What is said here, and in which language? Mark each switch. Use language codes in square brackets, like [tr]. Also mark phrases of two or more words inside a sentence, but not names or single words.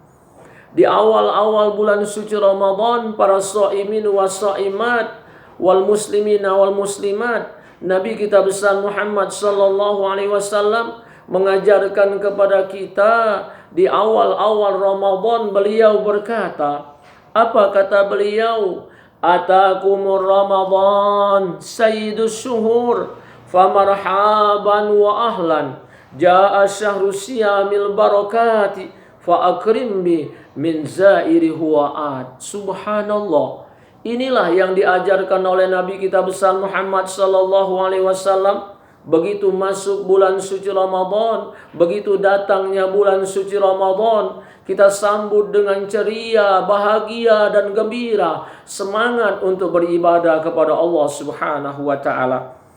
[id] Di awal-awal bulan suci Ramadan, para [ar] الصائمين والصائمات والمسلمين والمسلمات, [id] Nabi kita besar Muhammad [ar] صلى الله عليه وسلم [id] mengajarkan kepada kita di awal-awal Ramadan. Beliau berkata, apa kata beliau? [ar] أتاكم رمضان سيد الشهور فمرحبا وأهلا جاء شهر الصيام بالبركات فأكرم به من زائر هو آت. [id] Subhanallah. Inilah yang diajarkan oleh Nabi kita besar Muhammad [ar] صلى الله عليه وسلم. [id] Begitu masuk bulan suci Ramadan, begitu datangnya bulan suci Ramadan, kita sambut dengan ceria, bahagia dan gembira, semangat untuk beribadah kepada [ar] الله سبحانه وتعالى.